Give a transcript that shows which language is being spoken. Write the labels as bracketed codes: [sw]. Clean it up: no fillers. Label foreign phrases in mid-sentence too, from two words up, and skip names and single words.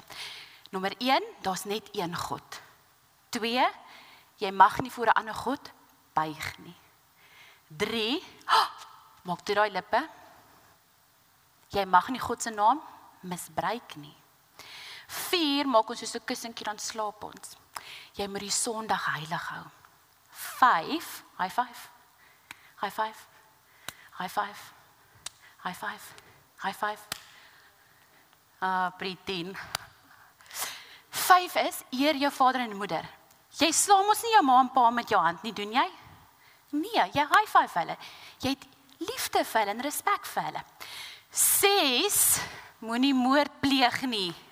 [af] Nommer 1, daar's net een God. 2, jy mag nie voor 'n ander God buig nie. 3, maak toe daai lippe. Jy mag nie God se naam misbruik nie. 4, maak ons soos 'n kussentjie dan slaap ons. Jy moet die Sondag heilig hou. 5, [en] high five. High five. High five. High five. High five. Pretend. [af] 5 is, eer jou vader en moeder. Jy slaan mos nie jou ma en pa met jou hand nie, doen jy? Nee, jy [en] high five [af] hulle. Jy het liefde vir hulle en respek vir hulle. 6, moenie moord pleeg nie.